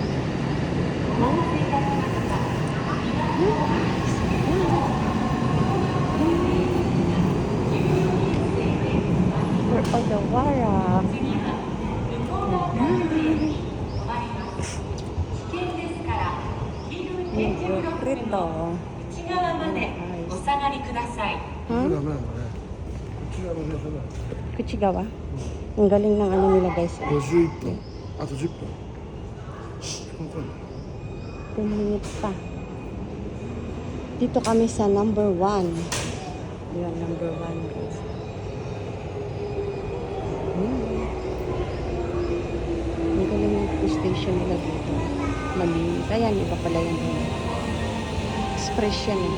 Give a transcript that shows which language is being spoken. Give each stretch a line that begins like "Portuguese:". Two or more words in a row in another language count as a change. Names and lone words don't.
English: For Odawara.
Filipino: Rito.
Japanese: 内側までお下がりください。ダメ Hmm? なんだねこちらの電車だ Kuchigawa.
Filipino: Ang galing ng ano nila guys.
Japanese: 51 分あと10分ここ
Filipino: 10 minutes pa. Dito kami sa number 1. Yan, number 1 guys. Ang galing yung station nila dito. Malinis. Ayan, iba pala yan. Expression.